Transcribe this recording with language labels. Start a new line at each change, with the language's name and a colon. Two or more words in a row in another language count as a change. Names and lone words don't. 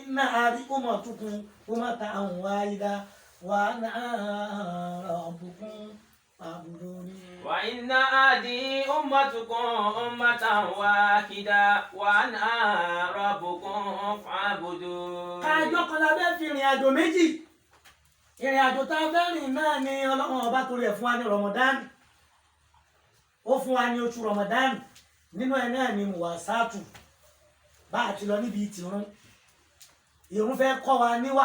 Arabic: إن هذه أمتكم أمة واحدة وأنا ربكم فاعبدوني. وإن هذه أمتكم أمة واحدة وأنا ربكم فاعبدون.
Yoruba: Kájọ kan la fẹ́ fi ìrìn àjò méjì. Ìrìn àjò tá a fẹ́ rìn náà ni Ọlọ́run ọba torí ẹ̀ fún wa ní Ramadan. Ó fún wa ní oṣù Ramadan. Nínú ẹ̀ náà ni muwasatu. Bá a ti lọ níbi ìtìrún. Ìrun fẹ́ kọ́ wa níwà.